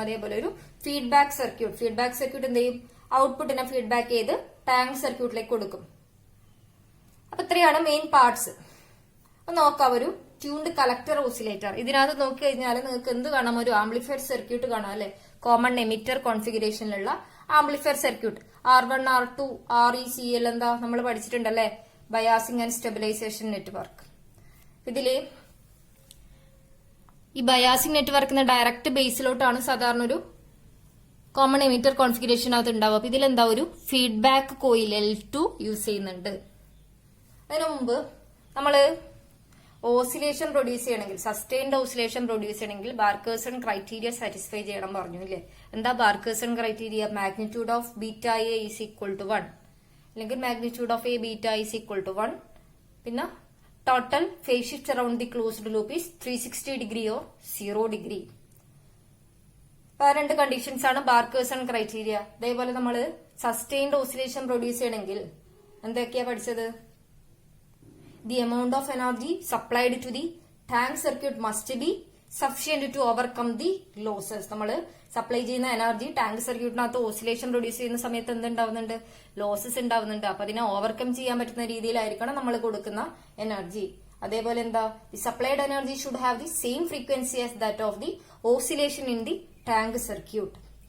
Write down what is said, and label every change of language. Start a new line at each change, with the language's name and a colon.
Malayalam: അതേപോലെ ഒരു feedback circuit. Feedback circuit എന്ത് ചെയ്യും? ഔട്ട്പുട്ടിനെ ഫീഡ്ബാക്ക് ചെയ്ത് ടാങ്ക് സർക്യൂട്ടിലേക്ക് കൊടുക്കും. അപ്പൊ ഇത്രയാണ് മെയിൻ പാർട്സ്. അപ്പൊ നോക്കാം ഒരു ട്യൂൺഡ് കളക്ടർ ഓസിലേറ്റർ. ഇതിനകത്ത് നോക്കി കഴിഞ്ഞാൽ നിങ്ങൾക്ക് എന്ത് കാണാം? ഒരു ആംപ്ലിഫയർ സർക്യൂട്ട് കാണാം അല്ലെ. Common emitter കോൺഫിഗറേഷനിലുള്ള amplifier circuit. R1, R2, RE, CL എന്താ നമ്മൾ പഠിച്ചിട്ടുണ്ടല്ലേ. Biasing and stabilisation network. ഇതില് ഈ ബയാസിംഗ് നെറ്റ്വർക്കിന് ഡയറക്റ്റ് ബേസിലോട്ടാണ് സാധാരണ ഒരു കോമൺ എമിറ്റർ കോൺഫിഗറേഷനകത്ത് ഉണ്ടാവുക. അപ്പൊ ഇതിലെന്താ? ഒരു ഫീഡ്ബാക്ക് കോയിൽ L2 യൂസ് ചെയ്യുന്നുണ്ട്. അതിനു മുമ്പ് നമ്മള് ഓസിലേഷൻ പ്രൊഡ്യൂസ് ചെയ്യണമെങ്കിൽ, സസ്റ്റൈൻഡ് ഓസിലേഷൻ പ്രൊഡ്യൂസ് ചെയ്യണമെങ്കിൽ ബാർക്കേഴ്സൺ ക്രൈറ്റീരിയ സാറ്റിസ്ഫൈ ചെയ്യണം പറഞ്ഞു ഇല്ലേ. എന്താ
English: Barkhausen criteria? Magnitude of beta A is equal to 1,
Malayalam: അല്ലെങ്കിൽ
English: Magnitude of A beta is equal to 1.
Malayalam: പിന്നെ
English: Total phase shift around the closed loop is 360 degree or 0 degree.
Malayalam: അപ്പൊ 2 conditions ആണ് ബാർക്കേഴ്സൺ criteria. അതേപോലെ നമ്മൾ സസ്റ്റൈൻഡ് ഓസിലേഷൻ പ്രൊഡ്യൂസ് ചെയ്യണമെങ്കിൽ എന്തൊക്കെയാ പഠിച്ചത്?
English: The amount of energy supplied to the tank circuit must be sufficient to overcome the losses.
Malayalam: നമ്മൾ supply ചെയ്യുന്ന energy tank സർക്യൂട്ടിനകത്ത് oscillation produce ചെയ്യുന്ന സമയത്ത് എന്തുണ്ടാവുന്നുണ്ട്? ലോസസ് ഉണ്ടാവുന്നുണ്ട്. അപ്പൊ അതിനെ ഓവർകം ചെയ്യാൻ പറ്റുന്ന രീതിയിലായിരിക്കണം നമ്മൾ കൊടുക്കുന്ന എനർജി. അതേപോലെ എന്താ?
English: The supplied energy should have the same frequency as that of the oscillation in the tank circuit.